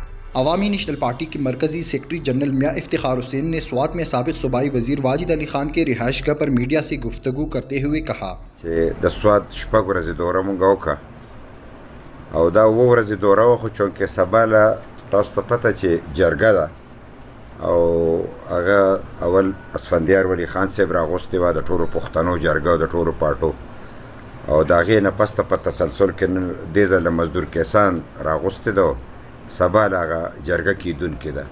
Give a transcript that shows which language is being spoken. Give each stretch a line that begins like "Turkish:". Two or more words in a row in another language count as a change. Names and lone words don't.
Urdu: عوامی نیشنل پارٹی کے مرکزی سیکرٹری جنرل میاں افتخار حسین نے سوات میں سابق صوبائی وزیر واجد کے رہائش گاہ پر میڈیا سے گفتگو کرتے ہوئے کہا
Pashto: چې د سوات شپږ ورځې دوره مونږ وکړه او دا اووه ورځې دوره وه، خو چونکې سبا له تاسو ته پته چې جرګه ده او هغه اول اسفندیار ولی خان صاحب راغوستې وه د ټولو پښتنو جرګه او د ټولو پارټو، او د هغې نه پس ته په تسلسل کې نن دې ځل مزدور کسان راغوستې ده، سبا له هغه جرګه کیدونکې ده.